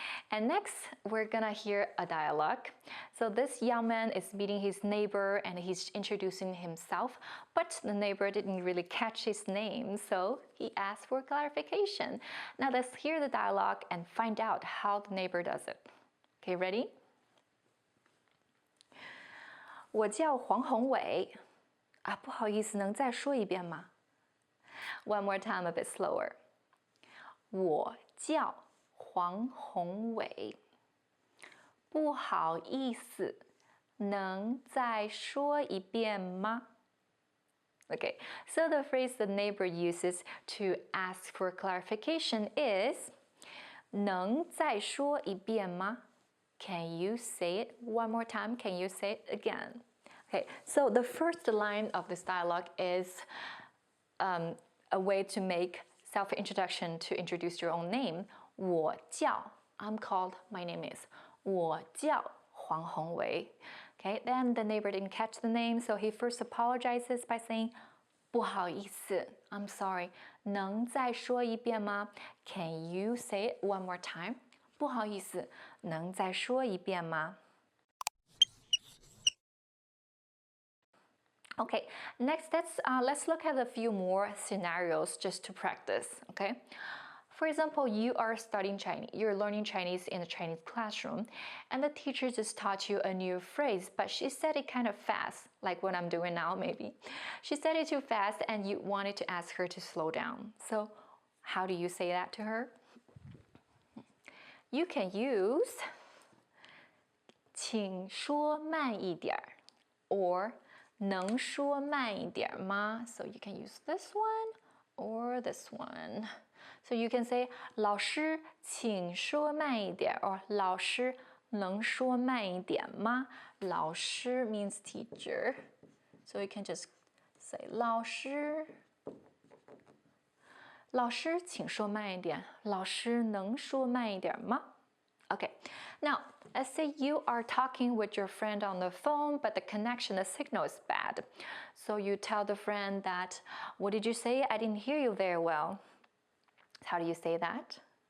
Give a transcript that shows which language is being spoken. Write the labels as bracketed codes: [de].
[en] And next, we're gonna hear a dialogue. So this young man is meeting his neighbor and he's introducing himself, but the neighbor didn't really catch his name, so he asked for clarification. Now let's hear the dialogue and find out how the neighbor does it. Okay, ready? [zh] 我叫黄宏伟啊，不好意思，能再说一遍吗？ [en] One more time, a bit slower. [zh] 我叫黄宏伟，不好意思，能再说一遍吗？ [en] Okay, so the phrase the neighbor uses to ask for clarification is [zh] 能再说一遍吗? [en] Can you say it one more time? Can you say it again? Okay, so the first line of this dialogue is a way to make self-introduction to introduce your own name. [zh] 我叫, [en] I'm called, my name is. [zh] 我叫黄宏伟. [en] Okay, then the neighbor didn't catch the name, so he first apologizes by saying, [zh] 不好意思, [en] I'm sorry. [zh] 能再说一遍吗? [en] Can you say it one more time? [zh] 不好意思，能再说一遍吗? [en] Okay, next let's look at a few more scenarios just to practice, okay? For example, you are studying Chinese, you're learning Chinese in a Chinese classroom, and the teacher just taught you a new phrase, but she said it kind of fast, like what I'm doing now maybe. She said it too fast and you wanted to ask her to slow down. So how do you say that to her? You can use [zh] 请说慢一点 [en] or [zh] 能说慢一点吗? [en] So you can use this one or this one. So you can say [zh] 老师请说慢一点 [en] or [zh] 老师能说慢一点吗? [en] 老师 means teacher. So you can just say [zh] 老师请说慢一点老师能说慢一点吗? [en] Okay, now let's say you are talking with your friend on the phone, but the connection, the signal is bad. So you tell the friend that, what did you say? I didn't hear you very well. How do you say that?